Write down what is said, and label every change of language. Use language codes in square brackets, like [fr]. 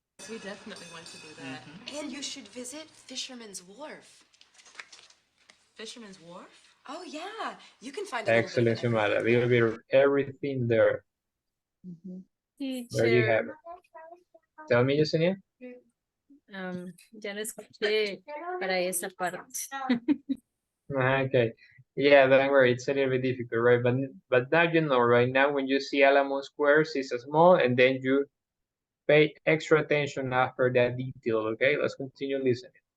[en] We definitely want to do that. And you should visit Fisherman's Wharf. Fisherman's Wharf? Oh, yeah. You can find a little bit Excellent, of everything. Xiomara. A little bit of everything there. There you have it. Tell me, Yesenia. [es] Ya lo escuché para esa parte. [en] Okay. Yeah, don't worry. It's a little bit difficult, right? But now you know, right? Now when you see Alamo Squares, it's a small, and then you pay extra attention after that detail, okay? Let's continue listening.